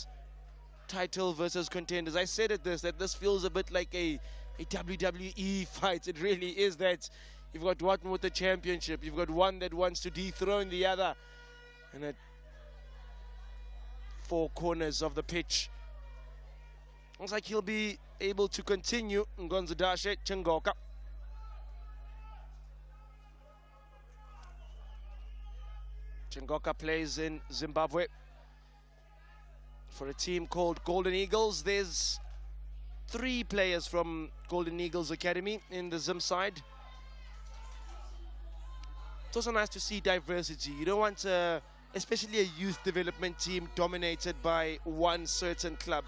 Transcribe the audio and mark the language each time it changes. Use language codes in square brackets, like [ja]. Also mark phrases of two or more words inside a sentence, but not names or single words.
[en] Title versus contenders. I said that this feels a bit like a WWE fight. It really is that. You've got one with the championship. You've got one that wants to dethrone the other. And at 4 corners of the pitch. Looks like he'll be able to continue. Ngonzadashe Chingoka. Chingoka plays in Zimbabwe for a team called Golden Eagles. There's 3 players from Golden Eagles Academy in the Zim side. It's also nice to see diversity. You don't want, especially a youth development team, dominated by one certain club.